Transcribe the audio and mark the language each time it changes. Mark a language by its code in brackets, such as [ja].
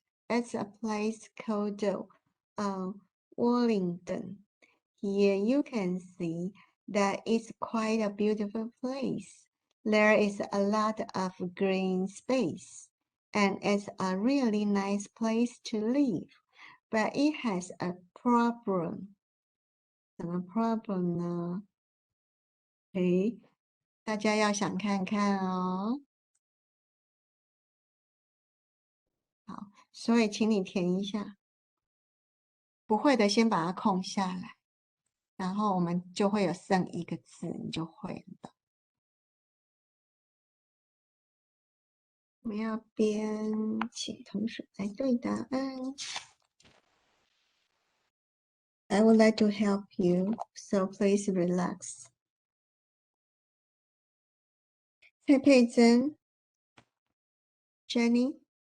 [en] It's a place called Wellington. Here you can see that it's quite a beautiful place. There is a lot of green space, and it's a really nice place to live. But it has a problem. [zh] 什么 problem 呢？大家要想看看哦。好，所以请你填一下，不会的先把它空下来，然后我们就会有剩一个字，你就会了。我们要边请同学来对答案。 [en] I would like to help you, so please relax. [zh] 蔡佩珍 ，Jenny。